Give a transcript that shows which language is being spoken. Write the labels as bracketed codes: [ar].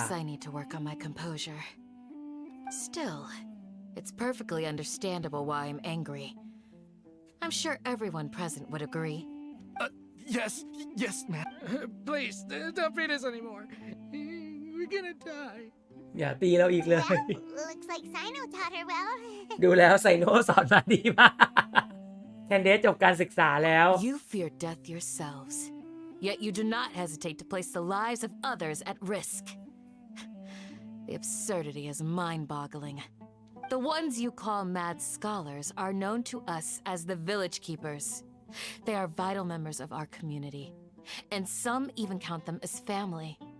[en] Perhaps I need to work on my composure. Still, it's perfectly understandable why I'm angry. I'm sure everyone present would agree. Yes, ma'am. Please, don't beat us anymore. We're gonna die. [th] อย่าตีเราอีกเลย [en] Well, looks like Sino taught her well. [th] ดูแล้วไซโนสอนมาดีมากแคนเดสจบการศึกษาแล้ว [en] You fear death yourselves, yet you do not hesitate to place the lives of others at risk. The absurdity is mind-boggling. The ones you call mad scholars are known to us as the village keepers. They are vital members of our community, and some even count them as family.